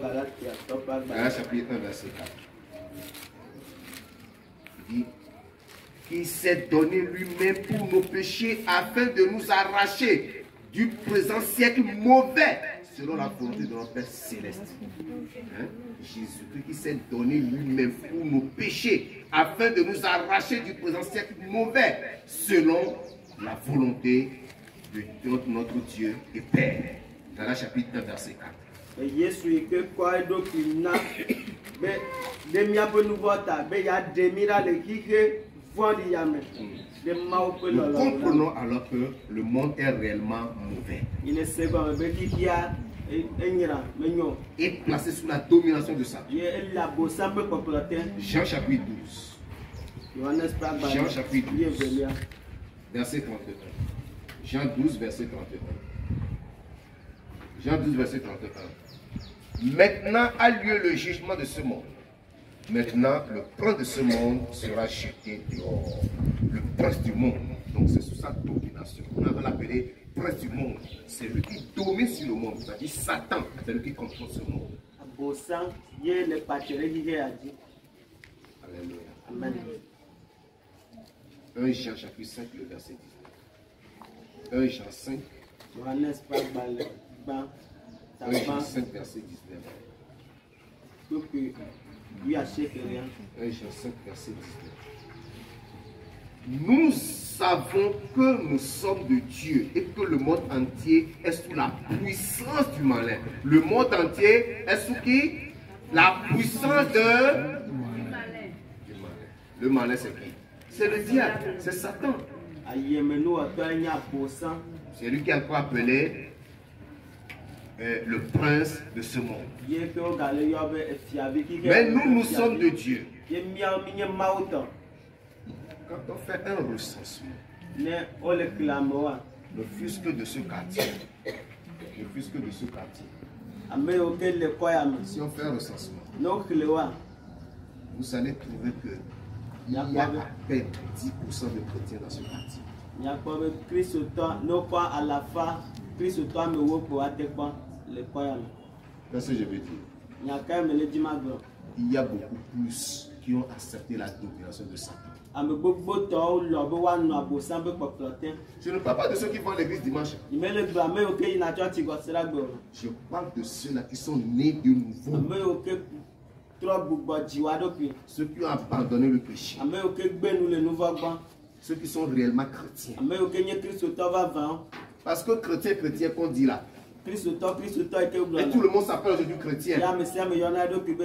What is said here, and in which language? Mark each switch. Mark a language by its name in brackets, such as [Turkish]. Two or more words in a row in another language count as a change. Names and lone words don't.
[French] Galates chapitre 1, verset 4. Il dit qu'il s'est donné lui-même pour nos péchés afin de nous arracher du présent siècle mauvais selon la volonté de notre Père céleste. Hein? Jésus-Christ qui s'est donné lui-même pour nos péchés afin de nous arracher du présent siècle mauvais selon la volonté de notre Dieu et Père. Dans le chapitre 1, verset 4. [Ewe] Yesu yi ke kɔ eɖokui na be ɖe míaƒe nuvɔta be ya ɖe mí ɖa le xixe vɔ̃ɖi ya me ɖe Mawu ƒe [French] Nous [Ewe] lɔlɔ̃ la. [French] comprenons alors que le monde est réellement mauvais [Ewe] Yi le se gɔme be xixia enyra menyo [French] et placé sous la domination de Satan. [Ewe] ye ele abosam ƒe kpɔkplɔ te. [French] Jean chapitre 12, [Ewe] Yohanes ƒe agbalẽ [French] Jean chapitre 12. 12. verset 31. Jean 12, verset 31. Jean 12, verset 31. Maintenant a lieu le jugement de ce monde. Maintenant, le prince de ce monde sera jeté dehors. Le prince du monde. Donc, c'est sous sa domination. On va l'appeler prince du monde. C'est lui qui domine sur le monde. C'est-à-dire Satan. C'est lui qui contrôle ce monde. [Ewe] Abosam ye le kpatsɛ ɖe xixe ya dzi. [French] Alléluia. Amen. 1 Jean chapitre 5, le verset 19. 1 Jean 5, [Ewe] Yohanes ƒe agbalẽ gbã [French] 1 Jean [Ewe] tagbã [French] 5, verset 19. [Ewe] kpokpui 11. [French] 1 Jean 5, verset 19. Nous savons que nous sommes de Dieu et que le monde entier est sous la puissance du malin. Le monde entier est sous qui? La puissance du malin. Le malin, c'est qui? C'est le diable, c'est Satan. [Ewe] Ayemenuwɔtɔe nye abosam. [French] C'est lui qui a encore appelé le prince de ce monde. [Ewe] Ye ke wogale yɔ be efiavi xixe. [French] Mais nous sommes de Dieu. [Ewe] Ye míawo mi nye Mawu tɔ. [French] Quand on fait un recensement, [Ewe] Ne wole kle amewoa, [French] ne fût-ce que de ce quartier, ne fût-ce que de ce quartier, [Ewe] ame yiwo ke le kɔ ya me, [French] si on fait un recensement, [Ewe] ne wokle woa, [French] vous allez trouver que il y a à peine 10% de chrétiens dans ce quartier. [Ewe] miakpɔ be kristotɔ ne wokɔ alafa kristotɔ ame ewo kpo ate kpɔ le kɔ ya me. [French] Qu'est-ce que je veux dire? [Ewe] Nyaka me le dzi ma gblɔ. [French] Il y a beaucoup plus qui ont accepté la domination de Satan. [Ewe] Ame gbogbo tɔwo lɔ be woanɔ abosam ƒe kpɔkplɔ te. [French] Je ne parle pas de ceux qui vont à l'église dimanche. [Ewe] Nyimele gblɔ ame yiwo ke yina tsɔtsi gɔsira gbe o. [French] Je parle de ceux-là qui sont nés de nouveau. [Ewe] Ame yiwo ke trɔ gbugbɔ dzi wa ɖokui. [French] Ceux qui ont abandonné le péché. [Ewe] Ame yiwo ke gbe nu le nuvɔ gbɔ. [French] Ceux qui sont réellement chrétiens. [Ewe] Ame yiwo ke nye kristotɔ vavãwo. [French] Parce que chrétien qu'on dit là. [Ewe] Kristotɔ yi ke gblɔ [French] Et tout [Ewe] la. [French] le monde s'appelle aujourd'hui chrétien. [Ewe] Ya ame sia ame yɔna eɖokui be